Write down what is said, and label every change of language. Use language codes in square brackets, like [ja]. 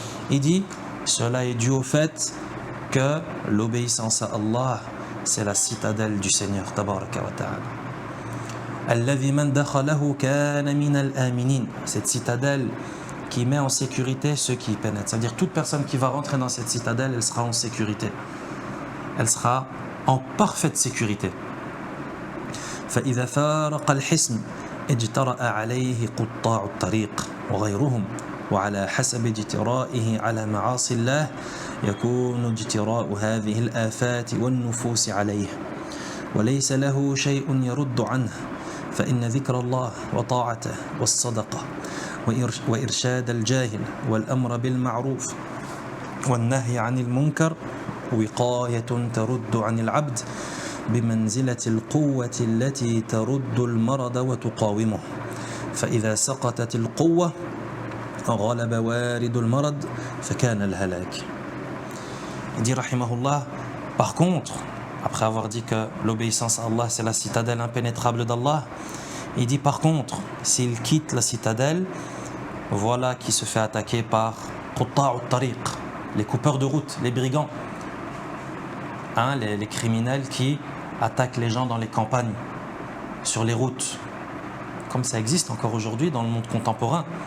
[fr] Il dit, cela est dû au fait que l'obéissance à Allah, c'est la citadelle du Seigneur, tabaraka wa ta'ala. [ar] Alladhi man dakhalahu kana min al-aminin. [fr] Cette citadelle qui met en sécurité ceux qui y pénètrent. C'est-à-dire toute personne qui va rentrer dans cette citadelle, elle sera en sécurité. Elle sera en parfaite sécurité. [ar] فإذا فارق الحصن اجترأ عليه قطاع الطريق وغيرهم وعلى حسب اجترائه على معاصي الله يكون اجتراء هذه الآفات والنفوس عليه وليس له شيء يرد عنه فإن ذكر الله وطاعته والصدقة وإرشاد الجاهل والأمر بالمعروف والنهي عن المنكر وقاية ترد عن العبد بمنزلة القوة التي ترد المرض وتقاومه فإذا سقطت القوة غلب وارد المرض فكان الهلاك. [fr] Il dit rahimahullah, par contre, après avoir dit que l'obéissance à Allah c'est la citadelle impénétrable d'Allah, il dit par contre, s'il quitte la citadelle, voilà qui se fait attaquer par Qutta'u tariq, les coupeurs de route, les brigands, les criminels qui attaquent les gens dans les campagnes, sur les routes, comme ça existe encore aujourd'hui dans le monde contemporain.